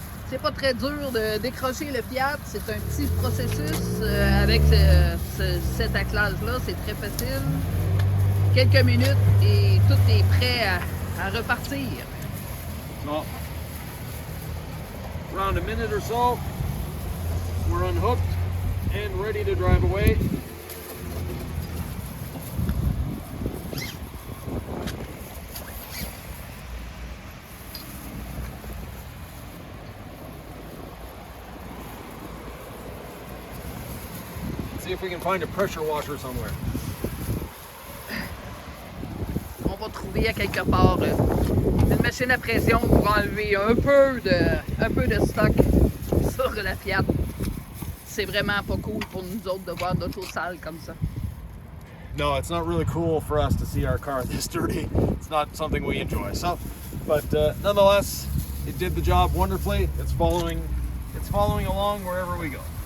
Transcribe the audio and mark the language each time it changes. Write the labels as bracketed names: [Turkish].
[French] c'est pas très dur de décrocher le Fiat. C'est un petit processus avec cet attelage-là. C'est très facile. Quelques minutes et tout est prêt à repartir. [English] So, around a minute or so, we're unhooked and ready to drive away. See if we can find a pressure washer somewhere. [French] On va trouver à quelque part une machine à pression pour enlever un peu de stock sur la Fiat. C'est vraiment pas cool pour nous autres de voir d'autres sales comme ça. [English] No, it's not really cool for us to see our car this dirty. It's not something we enjoy. So, but nonetheless, it did the job wonderfully. It's following along wherever we go.